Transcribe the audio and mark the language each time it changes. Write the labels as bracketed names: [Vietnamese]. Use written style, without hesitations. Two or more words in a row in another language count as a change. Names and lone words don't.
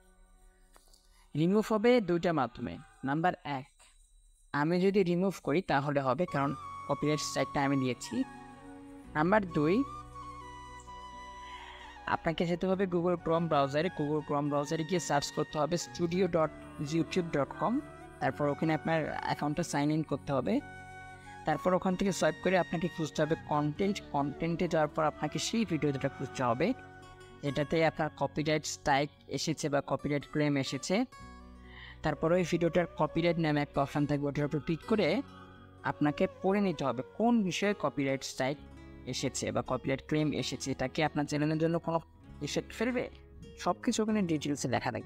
[Bangla] রিমুভ হবে দুইটা মাধ্যমে। নাম্বার 1, আমি যদি রিমুভ করি তাহলে হবে, কারণ [English] copyright strike [Bangla] আমি দিয়েছি। নাম্বার 2, আপনাকে যেতে হবে গুগল ক্রোম ব্রাউজারে গিয়ে সার্চ করতে হবে studio.youtube.com। তারপর ওখানে আপনার [English] account sign in [Bangla] করতে হবে। তারপর ওখান থেকে সোয়াইপ করে আপনাকে খুঁজতে হবে কন্টেন্টে যাওয়ার পর আপনাকে সেই ভিডিও যেটা খুঁজতে হবে এটাতে আপনার [English] copyright strike [Bangla] এসেছে বা [English] copyright claim [Bangla] এসেছে। তারপর ওই ভিডিওটার কপিরাইট নামে একটা অপশান থাকবে, ওটার উপর ক্লিক করে আপনাকে পড়ে নিতে হবে কোন বিষয়ে [English] copyright strike [Bangla] এসেছে বা [English] copyright claim [Bangla] এসেছে, এটাকে আপনার চ্যানেলের জন্য কোনো এফেক্ট ফেলবে, সব কিছু ওখানে ডিটেলসে লেখা থাকে।